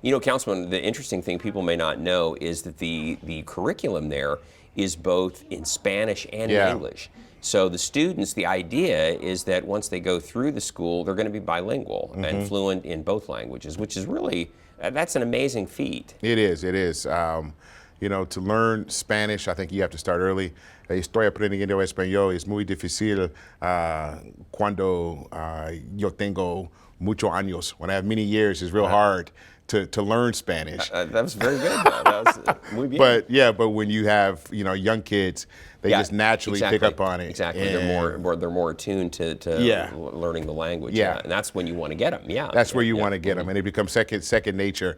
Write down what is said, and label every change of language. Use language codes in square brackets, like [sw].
[en] Councilman, the interesting thing people may not know is that the curriculum there is both in Spanish and in English. So the students, the idea is that once they go through the school, they're going to be bilingual and fluent in both languages, which is really, that's an amazing feat. It is. To learn Spanish, I think you have to start early. [es] Estoy aprendiendo español. Es muy difícil cuando yo tengo muchos años. [en] When I have many years, it's real hard to learn Spanish. That was very good, though. That was [es] muy bien. [en] But when you have young kids, they just naturally pick up on it. Exactly, And they're more attuned to learning the language. Yeah. And that's when you want to get them. Yeah, that's where you want to get them, and it becomes second nature.